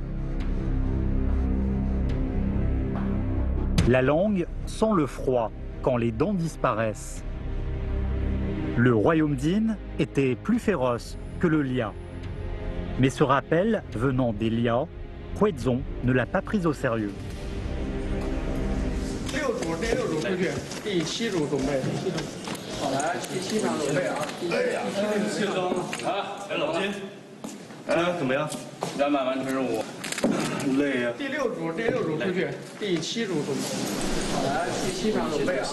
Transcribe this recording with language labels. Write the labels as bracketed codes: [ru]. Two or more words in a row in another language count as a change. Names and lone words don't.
[fr] La langue sent le froid quand les dents disparaissent. Le royaume Jin était plus féroce que le Lia. Mais ce rappel venant des Liao, Huizong ne l'a pas pris au sérieux. [zh] 6 组第6组出去，第7组准备。好，来，第7场准备啊！谢总啊，来老金，怎么样 200完成任务。累呀？第6组出去，第7组准备。好，来，第7场准备啊！